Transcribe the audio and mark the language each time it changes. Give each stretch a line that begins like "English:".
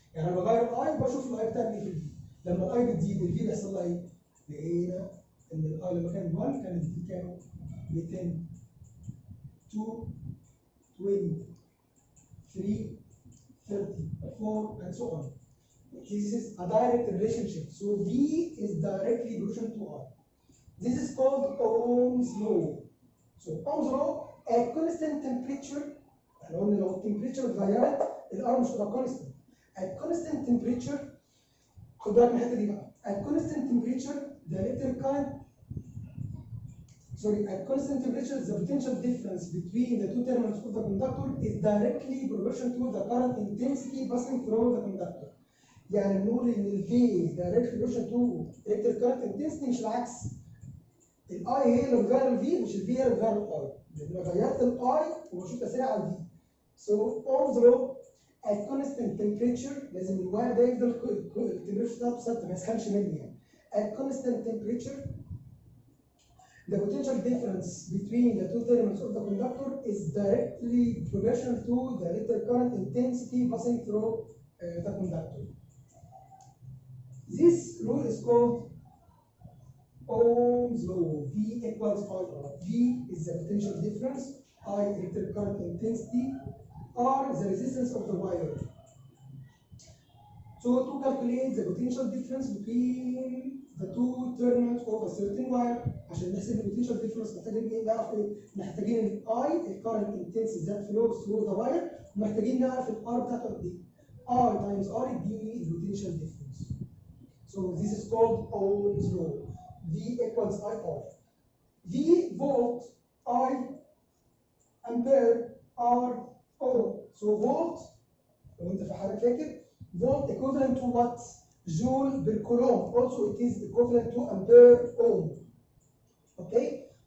Arabic: يعني انا بغير الاي بشوف الاي بتعمل ايه في الفي. لما الاي بتزيد الفي بيحصل لها ايه؟ لقينا ان الاي لما كان 1 كانت الفي كام؟ 200 2 20 3 30 4
English: and so on. This is a direct relationship. So V is directly proportional to R. This is called Ohm's law. So Ohm's law at constant temperature.
Arabic: احنا قلنا لو التمبريتشر اتغيرت الار مش هتبقى constant.
English: At constant temperature
Arabic: خد بالك من الحته دي بقى.
English: At constant temperature the electric current at constant temperature the potential difference between the two terminals of the conductor is directly proportional to the current intensity passing through the conductor.
Arabic: يعني نقول ان الفي
English: directly proportional to electric current intensity
Arabic: مش العكس. الاي هي اللي بتغير الفي مش الفي هي اللي بتغير الاي، لان انا غيرت الاي وبشوف تاثيرها على الفي.
English: So Ohm's law at constant temperature
Arabic: لازم الواير ده يفضل التمبريتشر بتاعته ثابته ما يسخنش مني يعني.
English: At constant temperature the potential difference between the two terminals of the conductor is directly proportional to the electric current intensity passing through the conductor. This rule is called Ohm's law. V equals I. V is the potential difference, I electric current intensity, R is the resistance of the wire. So to calculate the potential difference between the two terminals of a certain wire
Arabic: عشان نحسب البوتنشال ديفرنس محتاجين ايه؟ نعرف ايه؟ محتاجين الاي
English: الكارنت intensity that flows through the wire,
Arabic: ومحتاجين نعرف الار بتاعته قد ايه؟ ار تايمز ار يديني البوتنشال ديفرنس.
English: So this is called Ohm's law. V equals I R. V volt, I ampere, R ohm. So volt
Arabic: لو انت في حاجه فاكر
English: volt equivalent to what? Joule per coulomb. Also it is equivalent to ampere ohm. Okay?